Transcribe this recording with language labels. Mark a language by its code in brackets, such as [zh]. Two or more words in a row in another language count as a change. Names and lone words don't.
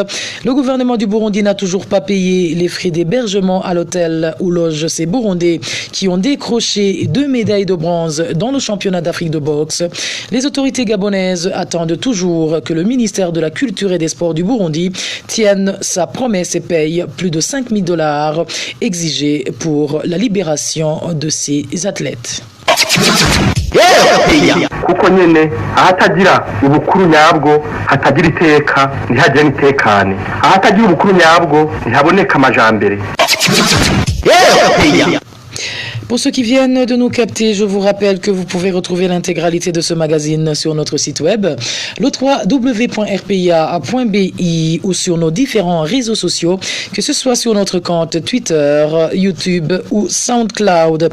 [fr] Le gouvernement du Burundi n'a toujours pas payé les frais d'hébergement à l'hôtel où logent ces Burundais qui ont décroché 2 médailles de bronze dans le championnat d'Afrique de boxe. Les autorités gabonaises attendent toujours que le ministère de la Culture et des Sports du Burundi tienne sa promesse et paye plus de $5,000 exigés pour la libération de ces athlètes. [rn] kuko nyene ahatagira ubukuru nyabwo hatagira iteka ntihagire n'itekane ahatagira ubukuru nyabwo ntihaboneka amajambere. [fr] Pour ceux qui viennent de nous capter, je vous rappelle que vous pouvez retrouver l'intégralité de ce magazine sur notre site web, le www.rpia.bi ou sur nos différents réseaux sociaux, que ce soit sur notre compte Twitter, YouTube ou SoundCloud.